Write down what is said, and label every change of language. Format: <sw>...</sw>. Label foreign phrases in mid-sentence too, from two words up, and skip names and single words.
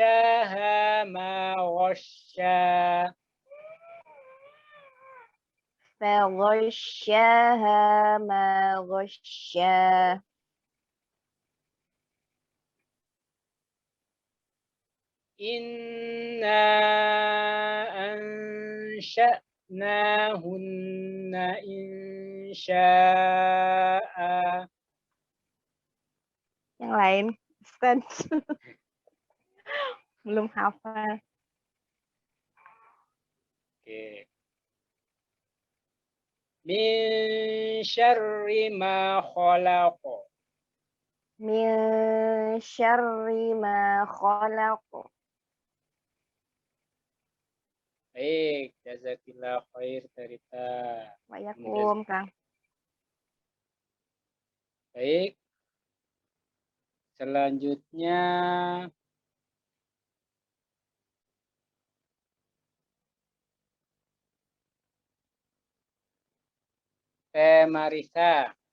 <ar>فغشاها ما غشى. فغشاها ما غشا إنا أنشأناهن إنشاء.</ar> <id>Yang lain, Ustaz. Belum hafal. Oke.</id> <ar>من شر ما خلق. من شر ما خلق.</ar> <id>Baik,</id> <ar>جزاك الله خير</ar> <id>Tarita. Waalaikumsalam, Kang. Baik. Selanjutnya Teh Marisa.</id>